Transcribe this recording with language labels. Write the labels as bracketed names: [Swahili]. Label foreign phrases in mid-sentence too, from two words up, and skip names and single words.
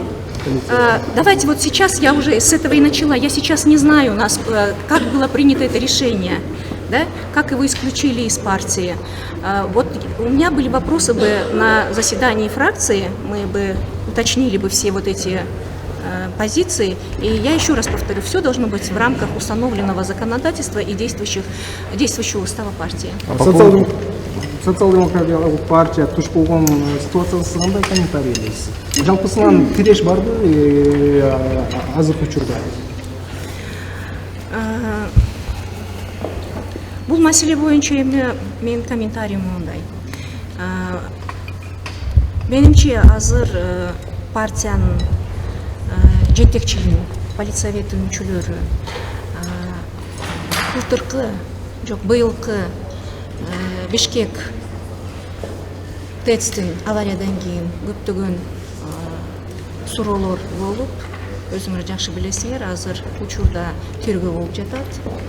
[Russian] Давайте вот сейчас, я уже с этого и начала, я сейчас не знаю, у нас, как было принято это решение, да, как его исключили из партии. Вот у меня были вопросы бы на заседании фракции, мы бы уточнили бы все вот эти позиции, и я еще раз повторю, все должно быть в рамках установленного законодательства и действующего устава партии. [Kazakh] Социал-демократиялық партия туш болған ситуациясы қандай комментарийлейсіз? [Kyrgyz] Жалпысынан тиреш барды азыркы учурда. [Kazakh] Бұл мәселе бойынша менің комментариям мындай. [Kyrgyz] Меніңше азыр партияның жетекчилиги, политсоветтин мүчөлөрү былтыркы, жок, быйылкы Бишкек ТЭЦтин авариядан кийин көптөгөн суроолор болуп, өзүңөр жакшы билесиңер, азыр учурда тергөө болуп жатат.